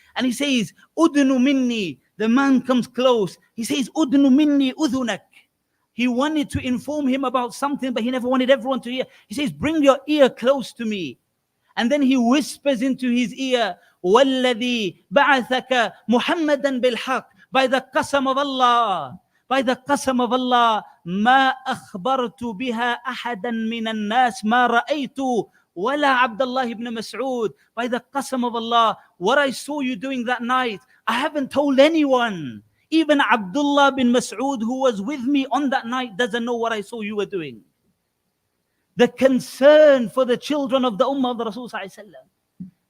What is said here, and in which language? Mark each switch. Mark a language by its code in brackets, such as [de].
[en] And he says, [ar] Udnu minni. [en] The man comes close. He says, [ar] Udnu minni udhunak. [en] He wanted to inform him about something, but he never wanted everyone to hear. He says, bring your ear close to me. And then he whispers into his ear, [ar] وَالَّذِي بَعَثَكَ مُحَمَّدًا بِالْحَقِّ. [en] By the qasam of Allah. By the qasam of Allah, [ar] ما أخبرت بها أحدا من الناس ما رأيت ولا عبد الله ibn Mas'ud. [en] By the qasam of Allah, what I saw you doing that night, I haven't told anyone. Even Abdullah bin Mas'ud, who was with me on that night, doesn't know what I saw you were doing. The concern for the children of the ummah of the Rasul sallallahu alaihi wasallam.